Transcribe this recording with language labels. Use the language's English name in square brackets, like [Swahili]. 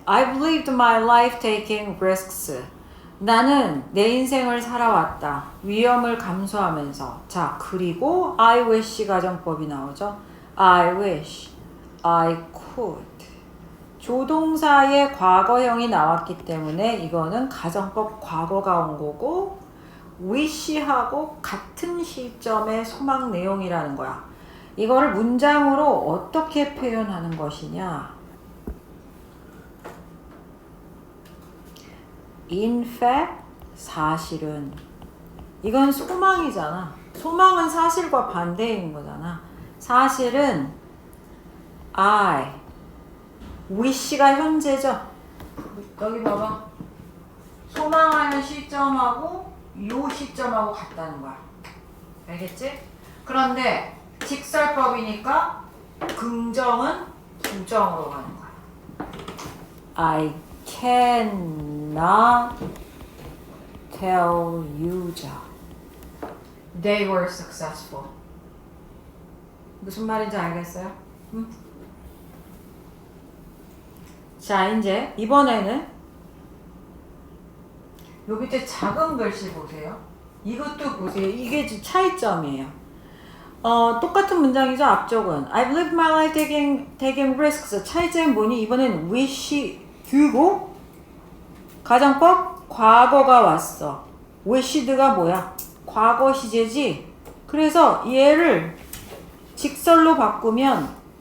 [English] I've lived my life taking risks. [Korean] 나는 내 인생을 살아왔다. 위험을 감수하면서. 자, 그리고 [English] I wish [Korean] 가정법이 나오죠. [English] I wish I could. [Korean] 조동사의 과거형이 나왔기 때문에 이거는 가정법 과거가 온 거고 wish하고 같은 시점의 소망 내용이라는 거야. 이거를 문장으로 어떻게 표현하는 것이냐. [English] In fact, [Korean] 사실은. 이건 소망이잖아. 소망은 사실과 반대인 거잖아. 사실은 I, wish가 현재죠. 여기 봐봐. 소망하는 시점하고 요 시점하고 같다는 거야. 알겠지? 그런데 직설법이니까 긍정은 부정으로 가는 거야. [English] I cannot tell you they were successful. [Korean] 무슨 말인지 알겠어요? 응? 자, 이제 이번에는 요 밑에 작은 글씨 보세요. 이것도 보세요. 이게 차이점이에요. 똑같은 문장이죠. 앞쪽은 [English] I've lived my life taking risks. [Korean] 차이점이 뭐니? 이번엔 wish 드고 가정법 과거가 왔어. wished가 뭐야? 과거 시제지. 그래서 얘를 직설로 바꾸면